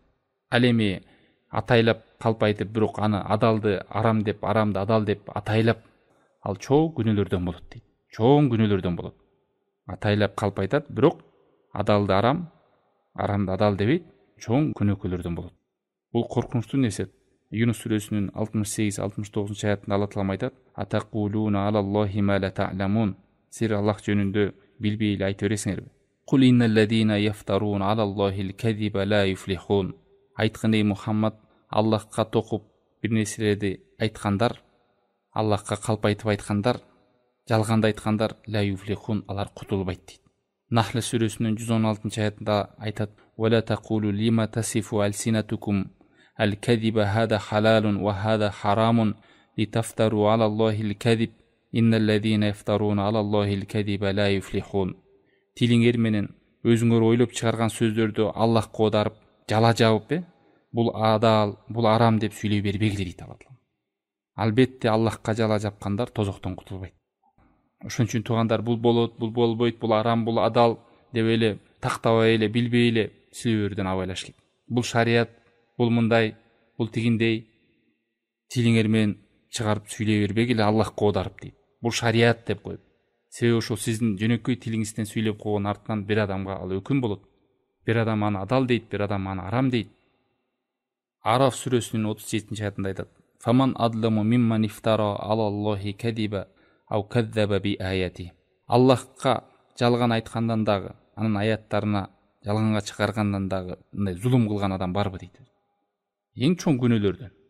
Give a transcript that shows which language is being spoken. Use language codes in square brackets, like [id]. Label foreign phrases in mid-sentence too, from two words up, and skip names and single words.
[ky] Ал эми атайлап калп айтып, бирок аны адалды арам деп, арамды адал деп атайлап, ал чоң күнөөлөрдөн болот дейт. Чоң күнөөлөрдөн болот. Атайлап калп айтат, бирок адалды арам, арамды адал дебейт, чоң күнөөлөрдөн болот. Бул коркунучтуу нерсе. Юнус сүрөсүнүн 68-69 аятында Алла Таалам айтат: [ar] "أتقولون على الله ما لا تعلمون", [ky] силер Аллах жөнүндө билбей эле айта бересиңерби? [ar] "قل إن الذين يفترون على الله الكذب لا يفلحون". [ky] Айткын ей Мухаммад, Аллахка токуп бир нерселерди айткандар, Аллахка калп айтып айткандар, жалганды айткандар, [ar] لا يفلحون, [ky] алар кутулбайт дейт. Нахл сүрөсүнүн 116 аятында айтат: [ar] "ولا تقولوا لما تصف ألسنتكم الكذب هذا حلال وهذا حرام لتفتروا على الله الكذب إن الذين يفترون على الله الكذب لا يفلحون". [ky] Тилиңер менен өзүңөр ойлоп чыгарган сөздөрдү Аллахка оодарып, жала жабып, бул адал, бул арам деп сүйлөй бербегиле дейт Алла. Албетте Аллахка жала жапкандар тозоктон кутулбайт. Ошон үчүн туугандар, бул болот, бул болбойт, бул арам, бул адал деп эле тактабай эле, билбей эле сүйлөөрдөн абайлаш керек. Бул шарият, бул мындай, бул тигиндей, тилиңер менен чыгарып сүйлөй бербегиле Аллахка оодарып дейт. Бул шарият деп коюп. Себеби ошол сиздин жөнөкөй тилиңизден сүйлөп койгон артынан бир адамга ал өкүм болот. Бир адам аны адал дейт, бир адам аны арам дейт. Араф сүрөсүнүн 37 аятында айтат: [ar] "فمن أظلم ممن افترى على الله كذبا أو كذب بآياته". [ky] Аллахка жалган айткандан дагы, анын аяттарына жалганга чыгаргандан дагы мындай зулум кылган адам барбы дейт. Эң чоң күнөөлөрдөн.